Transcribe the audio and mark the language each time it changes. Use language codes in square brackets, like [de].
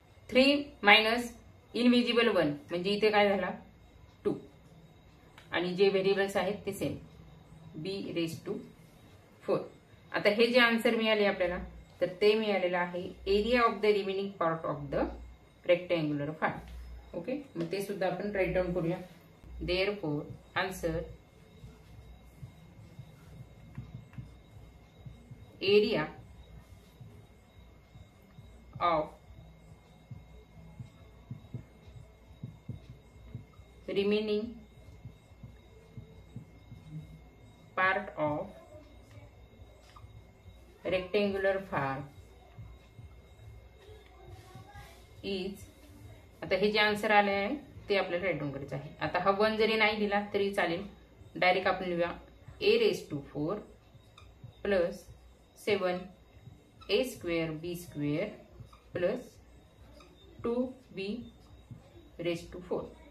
[mr] 3 minus invisible 1 म्हणजे इथे काय झाला 2 आणि जे व्हेरिएबल्स आहेत ते सेम b⁴. आता हे जे आन्सर मिळाले आपल्याला तर ते मिळालेलं आहे [en] Area of the remaining part of the rectangular farm. [mr] Okay. मग ते सुद्धा आपण राईट डाऊन करूया. [en] Therefore answer area of remaining part of rectangular form is. [mr] आता हे जे आन्सर आले आहे ते आपल्याला राईट डाऊन करायचं आहे. आता हा 1 जरी नाही दिला तरी चालेल, डायरेक्ट आपण लिहूया a⁴ plus 7a² b² plus 2b⁴.